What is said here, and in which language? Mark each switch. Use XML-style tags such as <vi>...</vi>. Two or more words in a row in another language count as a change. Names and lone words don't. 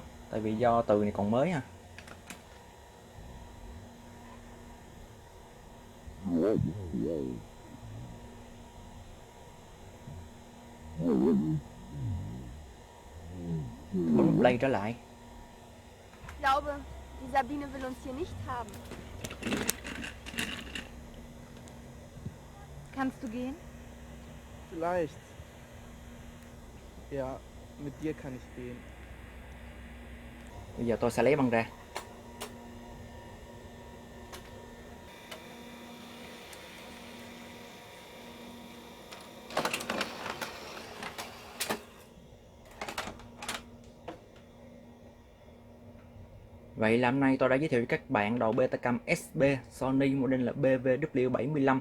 <vi>Tại vì do từ này còn mới ha. Bấm play trở lại.</vi> <de>Ich glaube, die Sabine will uns hier nicht haben. Kannst du gehen? Vielleicht. Ja, mit dir kann ich gehen.</de> <vi>Bây giờ tôi sẽ lấy băng ra. Vậy là hôm nay tôi đã giới thiệu cho các bạn đầu Betacam SB Sony model là BVW75.</vi>